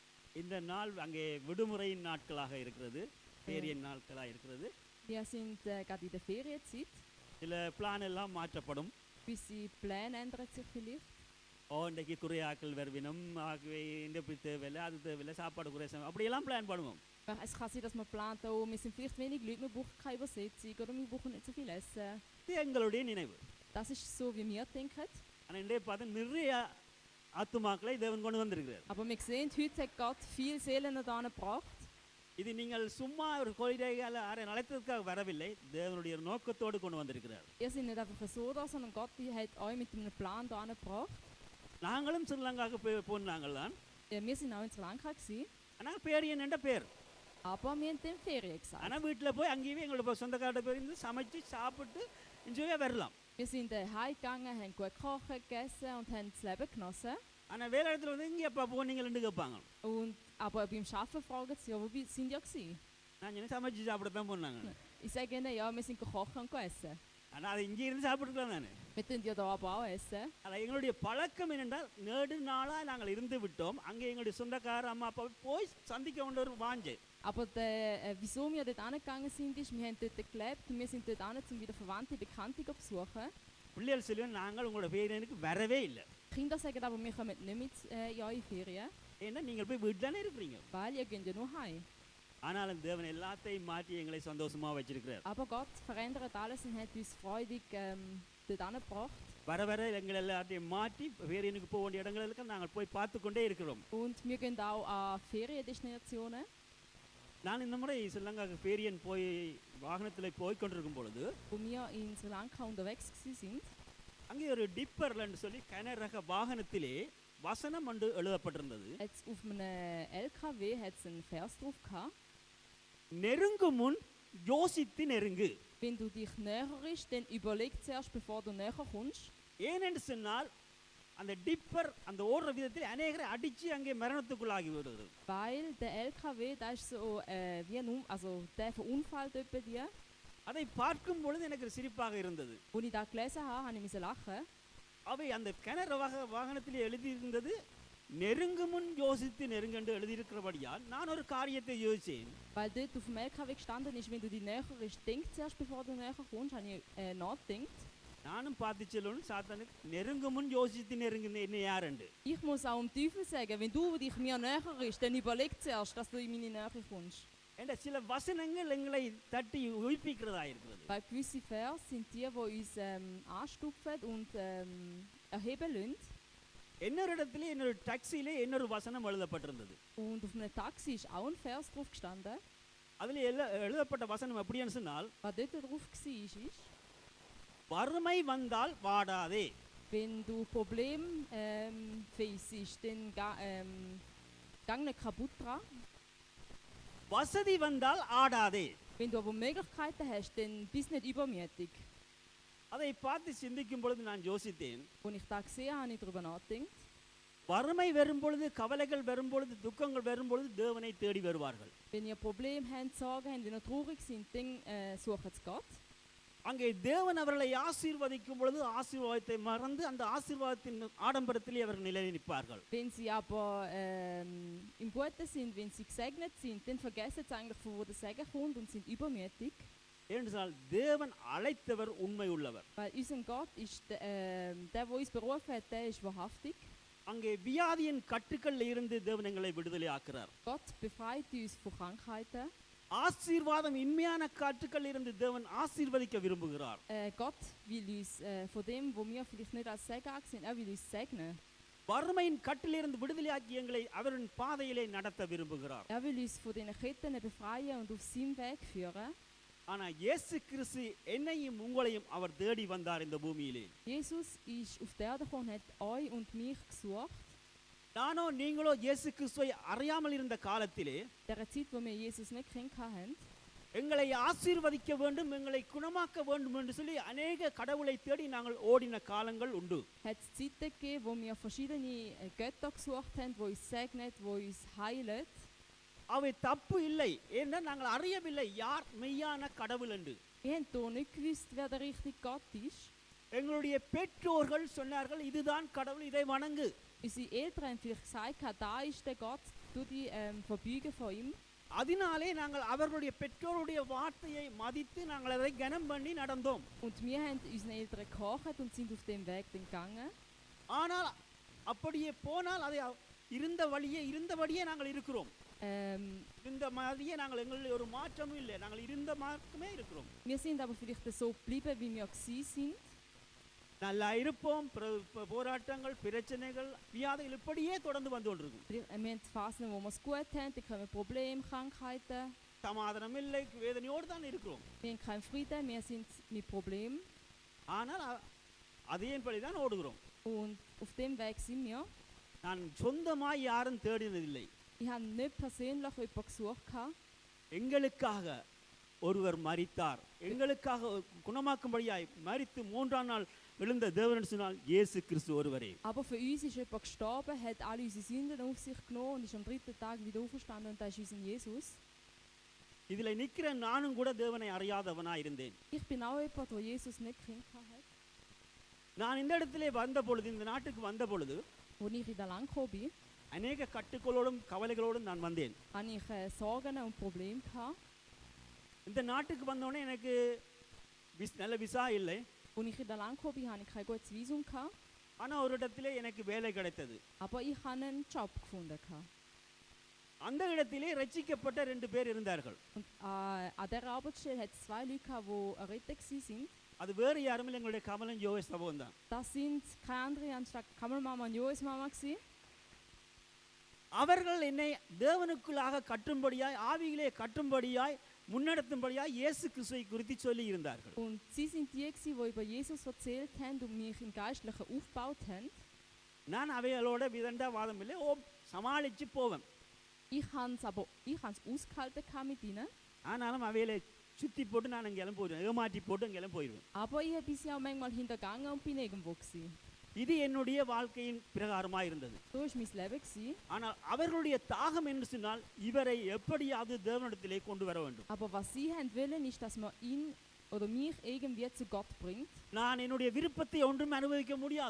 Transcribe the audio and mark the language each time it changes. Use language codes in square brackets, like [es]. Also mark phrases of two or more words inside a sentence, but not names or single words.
[ta] இந்த நாள் அங்கே விடுமுறையின் நாட்களாக இருக்கிறது, பேரியன் நாட்களாக இருக்கிறது. [de] Wir sind gerade in der Ferienzeit. [ta] சில பிளான் எல்லாம் மாற்றப்படும். [de] Gewisse Pläne ändern sich vielleicht. [ta] இன்றைக்கு குறையாக்கள் வருவினம், ஆகவே இந்த தேவையில்லை, அது தேவையில்லை, சாப்பாடு குறை, அப்படியெல்லாம் பிளான் பண்ணுவோம். [de] Es kann sein, dass man plant, oh, wir sind vielleicht wenig Leute, wir brauchen keine Übersetzung oder wir brauchen nicht so viel Essen. [ta] இது எங்களுடைய நினைவு. [de] Das ist so, wie wir denken. [ta] ஆனால் இன்றைய பார்த்து நிறைய ஆத்துமாக்களை தேவன் கொண்டு வந்திருக்கிறார். [de] Aber wir sehen, heute hat Gott viele Seelen da gebracht. [ta] இது நீங்கள் சும்மா ஒரு கொள்கையால் யாரை அழைத்ததுக்காக வரவில்லை, தேவனுடைய நோக்கத்தோடு கொண்டு வந்திருக்கிறார். [de] Ihr seid nicht einfach so da, sondern Gott hat euch mit einem Plan da gebracht. [ta] நாங்களும் ஸ்ரீலங்காவுக்கு போனாங்கள் தான். [de] Wir sind auch in Sri Lanka gewesen. [ta] ஆனால் பேரியன் என்ற பேர். [de] Aber wir haben den Ferien gesagt. [ta] ஆனால் வீட்டில் போய் அங்கேயே எங்களோட சொந்தக்கார பேர் இருந்து சமைச்சு சாப்பிட்டு என்ஜாயாக வரலாம். [de] Wir sind heimgegangen, haben gut gekocht, gegessen und haben das Leben genossen. [ta] ஆனால் வேலை இடத்துல வந்து இங்கே எப்போ போனீங்கன்னு கேட்பாங்க. [de] Aber beim Arbeiten fragen sie, ja, wo sind ihr gewesen? [ta] நான் என்ன சமைச்சு சாப்பிடத்தான் போனாங்க. [de] Ich sage ihnen, ja, wir sind gekocht und gegessen. [ta] ஆனால் அது இங்கே இருந்து சாப்பிட்டுக்கலாம் தானே. [de] Wir tun ja da aber auch essen. [ta] ஆனால் எங்களுடைய பழக்கம் என்னென்றால் நெடு நாளாக நாங்கள் இருந்து விட்டோம், அங்கே எங்களுடைய சொந்தக்கார அம்மா அப்பா போய் சந்திக்க வேண்டிய ஒரு வாஞ்சை. [de] Aber wieso wir dort angegangen sind, ist, wir haben dort gelebt und wir sind dort an, um wieder Verwandte, Bekannte zu besuchen. [ta] பிள்ளைகள் சொல்லுவேன், நாங்கள் உங்களோட பேரியனுக்கு வரவே இல்லை. [de] Kinder sagen aber, wir kommen nicht mit in eure Ferien. [ta] ஏன்னா நீங்கள் போய் வீட்டில் தானே இருக்கிறீங்க. [de] Weil ihr geht ja nur heim. [ta] ஆனாலும் தேவன் எல்லாத்தையும் மாற்றி எங்களை சந்தோஷமாக வச்சிருக்கிறார். [de] Aber Gott verändert alles und hat uns freudig dort angebracht. [ta] வர வர எங்கள் எல்லாத்தையும் மாற்றி பேரியனுக்கு போக வேண்டிய இடங்களுக்கு நாங்கள் போய் பார்த்து கொண்டே இருக்கிறோம். [de] Und wir gehen auch an Feriendestinationen. [ta] நான் இந்த முறை ஸ்ரீலங்காவுக்கு பேரியன் போய் வாகனத்தில் போய் கொண்டிருக்கும் பொழுது, [de] Wo wir in Sri Lanka unterwegs sind, [ta] அங்கே ஒரு டிப்பர்லன்னு சொல்லி கனரக வாகனத்திலே வசனம் ஒன்று எழுதப்பட்டிருந்தது. [de] jetzt auf einem LKW hat es einen Vers drauf gehabt. [ta] நெருங்கு முன் யோசித்து நெருங்கு. [de] Wenn du dich näher ist, dann überleg zuerst, bevor du näher kommst. [ta] ஏனென்று சொன்னால் அந்த டிப்பர் அந்த ஓடுற விதத்தில் அநேகரை அடித்து அங்கே மரணத்துக்குள்ளாகி வருகிறது. [de] Weil der LKW, da ist so wie also der verunfallt etwa die. [ta] அதை பார்க்கும் பொழுது எனக்கு சிரிப்பாக இருந்தது. [de] Als ich da gelesen habe, habe ich lachen. [ta] அவை அந்த கிணறு வாகனத்தில் எழுதியிருந்தது, நெருங்கு முன் யோசித்து நெருங்கென்று எழுதியிருக்கிறபடியால் நான் ஒரு காரியத்தை யோசித்தேன். [de] Weil dort auf dem LKW gestanden ist, wenn du dich näher ist, denk zuerst, bevor du näher kommst, habe ich nachgedacht. [ta] நானும் பார்த்து சொல்லணும், சாத்தானுக்கு நெருங்கு முன் யோசித்து நெருங்குன்னு என்ன யாருண்டு. [de] Ich muss auch dem Teufel sagen, wenn du dich mir näher ist, dann überleg zuerst, dass du in meine Nähe kommst. [ta] என்ற சில வசனங்கள் எங்களை தட்டி உயிர்ப்பிக்கிறதா இருக்கிறது. [de] Weil gewisse Vers sind die uns anstupfen und erheben lassen. [ta] இன்னொரு இடத்துல இன்னொரு டாக்ஸியிலே இன்னொரு வசனம் எழுதப்பட்டிருந்தது. [de] Und auf einem Taxi ist auch ein Vers drauf gestanden. [ta] அதில் எழுதப்பட்ட வசனம் எப்படின்னு சொன்னால், [de] Was dort drauf war, ist, [ta] வறுமை வந்தால் வாடாதே. [de] wenn du Probleme facest, dann gang nicht kaputt dran. [ta] வசதி வந்தால் ஆடாதே. [de] Wenn du aber Möglichkeiten hast, dann bist nicht übermütig. [ta] அதை பார்த்து சிந்திக்கும் பொழுது நான் யோசித்தேன், [de] Als ich das gesehen habe, habe ich darüber nachgedacht. [ta] வறுமை வரும் பொழுது, கவலைகள் வரும் பொழுது, துக்கங்கள் வரும் பொழுது தேவனை தேடி வருவார்கள். [de] Wenn ihr Probleme habt, Sorgen habt, wenn ihr traurig seid, dann sucht es Gott. [ta] அங்கே தேவன் அவர்களை ஆசீர்வதிக்கும் பொழுது ஆசீர்வாதத்தை மறந்து அந்த ஆசீர்வாதத்தின் ஆடம்பரத்திலே அவர்கள் நிலை நிற்பார்கள். [de] Wenn sie aber im Guten sind, wenn sie gesegnet sind, dann vergessen sie eigentlich, von wo der Segen kommt und sind übermütig. [ta] ஏனென்றால் தேவன் அழைத்தவர் உண்மை உள்ளவர். [de] Weil unser Gott ist der uns berufen hat, der ist wahrhaftig. [ta] அங்கே வியாதியின் கட்டுக்களில் இருந்து தேவன் எங்களை விடுதலை ஆக்குறார். [de] Gott befreit uns von Krankheiten. [ta] ஆசீர்வாதம் இன்மையான காற்றுக்கள் இருந்து தேவன் ஆசீர்வதிக்க விரும்புகிறார். [de] Gott will uns von dem, wo wir vielleicht nicht als Segen angesehen, er will uns segnen. [ta] வறுமையின் கட்டிலிருந்து விடுதலையாக்கி எங்களை அவரின் பாதையிலே நடத்த விரும்புகிறார். [de] Er will uns von diesen Ketten befreien und auf seinen Weg führen. [ta] ஆனால் இயேசு கிறிஸ்து என்னையும் உங்களையும் அவர் தேடி வந்தார் இந்த பூமியிலே. [de] Jesus ist auf die Erde gekommen, hat euch und mich gesucht. [ta] நானோ நீங்களோ இயேசு கிறிஸ்துவை அறியாமல் இருந்த காலத்திலே, [de] Der Zeit, wo wir Jesus nicht kennengelernt haben, [ta] எங்களை ஆசீர்வதிக்க வேண்டும், எங்களை குணமாக்க வேண்டும் என்று சொல்லி அநேக கடவுளை தேடி நாங்கள் ஓடின காலங்கள் உண்டு. [de] hat es Zeiten gegeben, wo wir verschiedene Götter gesucht haben, die uns segnen, die uns heilen. [ta] அவை தப்பு இல்லை, ஏன்னா நாங்கள் அறியவில்லை யார் மெய்யான கடவுள் என்று. [de] Wir haben hier nicht gewusst, wer der richtige Gott ist. [ta] எங்களுடைய பெற்றோர்கள் சொன்னார்கள், இதுதான் கடவுள், இதை வணங்கு. [de] Unsere Eltern haben vielleicht gesagt, da ist der Gott, du dich verbeugen vor ihm. [ta] அதனாலே நாங்கள் அவர்களுடைய பெற்றோருடைய வார்த்தையை மதித்து நாங்கள் அதை கனம் பண்ணி நடந்தோம். [de] Und wir haben unseren Eltern gehorcht und sind auf dem Weg dann gegangen. [ta] ஆனால் அப்படியே போனால் அதை இருந்தபடியே நாங்கள் இருக்கிறோம். இருந்த மாதிரியே நாங்கள் எங்களில் ஒரு மாற்றமும் இல்லை. நாங்கள் இருந்த மார்க்கமே இருக்கிறோம். [de] Wir sind aber vielleicht so geblieben, wie wir gewesen sind. [ta] நல்லா இருப்போம். போராட்டங்கள், பிரச்சனைகள், வியாதிகள் இப்படியே தொடர்ந்து வந்து கொண்டிருக்கும். [de] Wir haben Phasen, wo wir es gut haben, dann kommen Probleme, Krankheiten. [ta] சமாதானம் இல்லை, வேதனையோடு தான் இருக்கிறோம். [de] Wir haben keinen Frieden, wir sind mit Problemen. [ta] ஆனால் அதேபடி தான் ஓடுகிறோம். [de] Und auf dem Weg sind wir. [ta] நான் சொந்தமாய் யாரும் தேடினதில்லை. [de] Ich habe nicht persönlich jemanden gesucht. [ta] எங்களுக்காக ஒருவர் மரித்தார். எங்களுக்காக குணமாக்கும்படியாய் மரித்து 3ஆம் நாள் எழுந்த தேவன் சொன்னால் இயேசு கிறிஸ்து ஒருவரே. [de] Aber für uns ist jemand gestorben, hat alle unsere Sünden auf sich genommen und ist am 3. Tag wieder auferstanden und das ist unser Jesus. [ta] இதில் நிற்கிற நானும் கூட தேவனை அறியாதவனாய் இருந்தேன். [de] Ich bin auch jemand, der Jesus nicht gekannt hat. [ta] நான் இந்த இடத்திலே வந்த பொழுது, இந்த நாட்டுக்கு வந்த பொழுது, [de] Als ich in der Land gekommen bin, [ta] அநேக கட்டுகளோடும் கவலைகளோடும் நான் வந்தேன். [de] hatte ich Sorgen und Probleme gehabt. [ta] இந்த நாட்டுக்கு வந்தோடனே எனக்கு நல்ல விசா இல்லை. [de] Als ich in der Land gekommen bin, hatte ich kein gutes Visum gehabt. [ta] ஆனால் ஒரு இடத்திலே எனக்கு வேலை கிடைத்தது. [de] Aber ich habe einen Job gefunden. [ta] அந்த இடத்திலே ரட்சிக்கப்பட்ட 2 பேர் இருந்தார்கள். [de] Und an dieser Arbeitsstelle hat es 2 Leute gehabt, die errettet waren. [ta] அது வேறு யாரும் இல்லை, எங்களுடைய கமலன் யோகேஷ் சபகம் தான். [de] Das sind keine andere anstatt Kamelmama und Joes Mama gewesen. [ta] அவர்கள் என்னை தேவனுக்குள்ளாக கட்டும்படியாய், ஆவியிலே கட்டும்படியாய், முன்னெடுத்தும்படியாய் இயேசு கிறிஸ்துவை குறித்து சொல்லி இருந்தார்கள். [de] Und sie sind die gewesen, die über Jesus erzählt haben und mich im Geistlichen aufgebaut haben. [ta] நான் அவைகளோட விதண்டா வாதம் இல்லை, சமாளித்து போவேன். [de] Ich habe es ausgehalten mit ihnen. [ta] ஆனாலும் அவைகளை சுற்றி போட்டு நான் அங்கெல்லாம் போயிடுவேன், ஏமாற்றி போட்டு அங்கெல்லாம் போயிடுவேன். [de] Aber ich habe sie auch manchmal hintergangen und bin irgendwo gewesen. [ta] இது என்னுடைய வாழ்க்கையின் பிரகாரமாக இருந்தது. [de] So war mein Leben gewesen. [ta] ஆனால் அவர்களுடைய தாகம் என்று சொன்னால் இவரை எப்படியாவது தேவனிடத்திலே கொண்டு வர வேண்டும். [de] Aber was sie haben wollen, ist, dass man ihn oder mich irgendwie zu Gott bringt. [ta] நான் என்னுடைய விருப்பத்தை ஒன்றும் அனுபவிக்க முடியாது.